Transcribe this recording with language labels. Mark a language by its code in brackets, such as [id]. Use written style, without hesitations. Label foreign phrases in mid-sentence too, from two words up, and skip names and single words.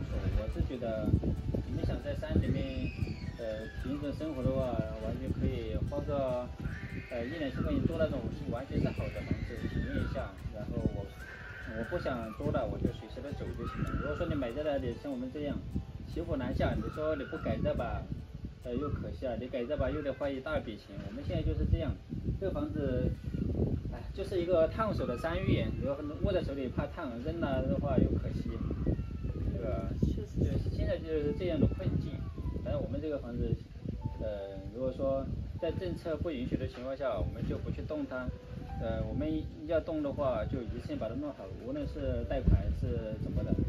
[zh] 我是覺得，你們想在山裡面，平時生活的話，完全可以花個1、2千塊錢租那種完全是好的房子體驗一下。然後我不想租了，我就隨時的走就行了。如果說你買在那裡像我們這樣騎虎難下，你說你不改造吧，又可惜了；你改造吧，又得花一大筆錢。我們現在就是這樣，這個房子。就是一個燙手的山芋，握在手裡怕燙，扔了的話又可惜，对吧？就是現在就是這樣的困境。反正我們這個房子，如果說在政策不允許的情況下，我們就不去動它。我們要動的話，就一次性把它弄好，無論是貸款是怎麼的。